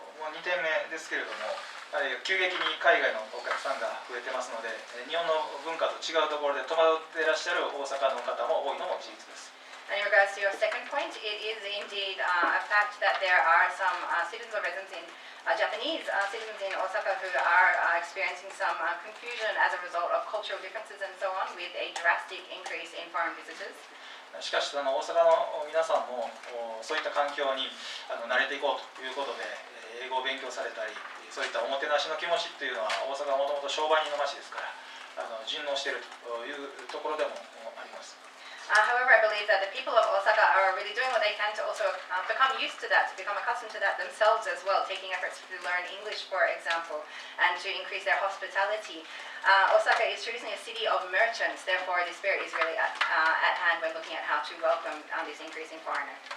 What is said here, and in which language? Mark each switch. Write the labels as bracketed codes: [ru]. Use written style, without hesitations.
[ja] 2点目ですけれども、急激に海外のお客さんが増えてますので、日本の文化と違うところで戸惑っていらっしゃる大阪の方も多いのも事実です。 [en] And in regards to your second point, it is indeed a fact that there are some citizens or residents in Japanese citizens in Osaka who are experiencing some confusion as a result of cultural differences and so on, with a drastic increase in foreign visitors. [ja] しかし大阪の皆さんもそういった環境に慣れていこうということで英語を勉強されたり、そういったおもてなしの気持ちっていうのは大阪はもともと商売人の街ですから順応しているというところでもあります。 [en] However, I believe that the people of Osaka are really doing what they can to also become used to that, to become accustomed to that themselves as well, taking efforts to learn English, for example, and to increase their hospitality. Osaka is traditionally a city of merchants, therefore the spirit is really at hand when looking at how to welcome this increasing foreigner.